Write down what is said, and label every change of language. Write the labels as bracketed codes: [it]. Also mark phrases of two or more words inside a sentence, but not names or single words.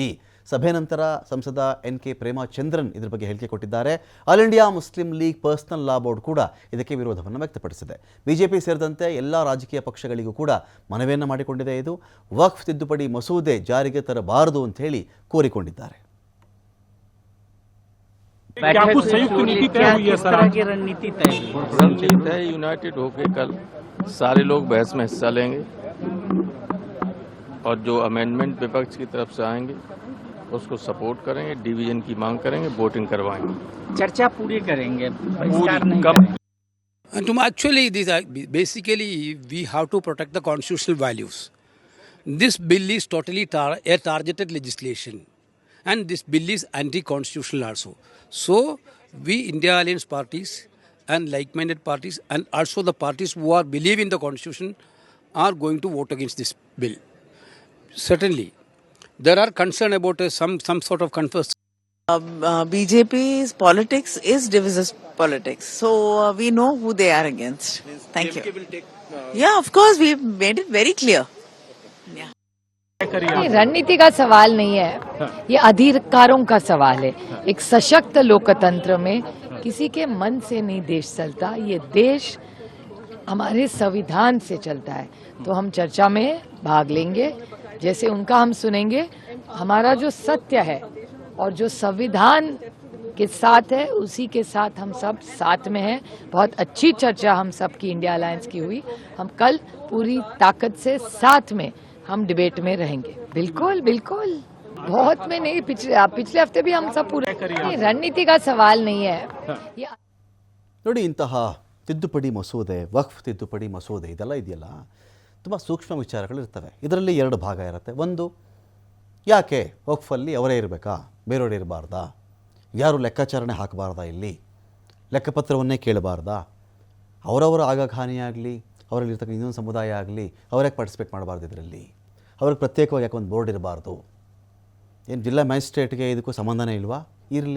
[kn] ಸಭೆ ನಂತರ ಸಂಸದ ಎನ್ ಕೆ ಪ್ರೇಮಚಂದ್ರನ್ ಇದ್ರ ಬಗ್ಗೆ ಹೇಳಿಕೆ ಕೊಟ್ಟಿದ್ದಾರೆ. ಆಲ್ ಇಂಡಿಯಾ ಮುಸ್ಲಿಂ ಲೀಗ್ ಪರ್ಸನಲ್ ಲಾ ಬೋರ್ಡ್ ಕೂಡ ಇದಕ್ಕೆ ವಿರೋಧವನ್ನು ವ್ಯಕ್ತಪಡಿಸಿದೆ. ಬಿಜೆಪಿ ಸೇರಿದಂತೆ ಎಲ್ಲ ರಾಜಕೀಯ ಪಕ್ಷಗಳಿಗೂ ಕೂಡ ಮನವಿಯನ್ನು ಮಾಡಿಕೊಂಡಿದೆ. ಇದು ವಕ್ಫ್ ತಿದ್ದುಪಡಿ ಮಸೂದೆ ಜಾರಿಗೆ ತರಬಾರದು ಅಂತ ಹೇಳಿ ಕೋರಿಕೊಂಡಿದ್ದಾರೆ. [hi] क्या कुछ संयुक्त नीति तय हुई है सर? की रणनीति तय हुई? रणनीति है यूनाइटेड होकर कल सारे लोग बहस में हिस्सा लेंगे और जो अमेंडमेंट विपक्ष की तरफ से आएंगे उसको सपोर्ट करेंगे, डिवीजन की मांग करेंगे, वोटिंग करवाएंगे, चर्चा पूरी करेंगे, बहिष्कार नहीं कब [en] And actually, basically, we have to protect the constitutional values. This bill is totally a targeted legislation, and this bill is anti-constitutional also. So, we India Alliance parties and like-minded parties, and also the parties who are believe in the constitution, are going to vote against this bill. Certainly, there are concern about some sort of confusion. BJP's politics is divisive politics. So we know who they are against. Thank you. Yeah, of course, we've made it very clear. Yeah. [hi] ये रणनीति का सवाल नहीं है, ये अधिकारों का सवाल है. एक सशक्त लोकतंत्र में किसी के मन से नहीं देश चलता, ये देश हमारे संविधान से चलता है. तो हम चर्चा में भाग लेंगे, जैसे उनका हम सुनेंगे. हमारा जो सत्य है और जो संविधान के साथ है, उसी के साथ हम सब साथ में हैं. बहुत अच्छी चर्चा हम सब की इंडिया अलायंस की हुई. हम कल पूरी ताकत से साथ में हम डिबेट में रहेंगे. बिल्कुल बिल्कुल, बहुत में नहीं, पिछले हफ्ते भी हम सब पूरा. ये रणनीति का सवाल नहीं है. [kn] ನೋಡಿ, ಇಂತಹ ತಿದ್ದುಪಡಿ ಮಸೂದೆ, ವಕ್ಫ್ ತಿದ್ದುಪಡಿ ಮಸೂದೆ ಇದೆಲ್ಲ ಇದೆಯಲ್ಲ, ತುಂಬ ಸೂಕ್ಷ್ಮ ವಿಚಾರಗಳಿರ್ತವೆ. ಇದರಲ್ಲಿ ಎರಡು ಭಾಗ ಇರುತ್ತೆ. ಒಂದು, ಯಾಕೆ ವಕ್ಫಲ್ಲಿ ಅವರೇ ಇರಬೇಕಾ, ಬೇರೆಯವರು ಇರಬಾರ್ದಾ, ಯಾರು ಲೆಕ್ಕಾಚಾರಣೆ ಹಾಕಬಾರ್ದಾ, ಇಲ್ಲಿ ಲೆಕ್ಕಪತ್ರವನ್ನೇ ಕೇಳಬಾರ್ದಾ, ಅವರವರ ಆಗಾಖಾನಿಯಾಗಲಿ, ಅವರಲ್ಲಿರ್ತಕ್ಕ ಇನ್ನೊಂದು ಸಮುದಾಯ ಆಗಲಿ, ಅವರೇ ಪಾರ್ಟಿಸಿಪೇಟ್ ಮಾಡಬಾರ್ದು, ಇದರಲ್ಲಿ ಅವ್ರಿಗೆ ಪ್ರತ್ಯೇಕವಾಗಿ ಯಾಕೆ ಒಂದು ಬೋರ್ಡ್ ಇರಬಾರ್ದು, ಏನು ಜಿಲ್ಲಾ ಮ್ಯಾಜಿಸ್ಟ್ರೇಟ್ಗೆ ಇದಕ್ಕೂ ಸಂಬಂಧನೇ ಇಲ್ವಾ, ಇರಲಿ.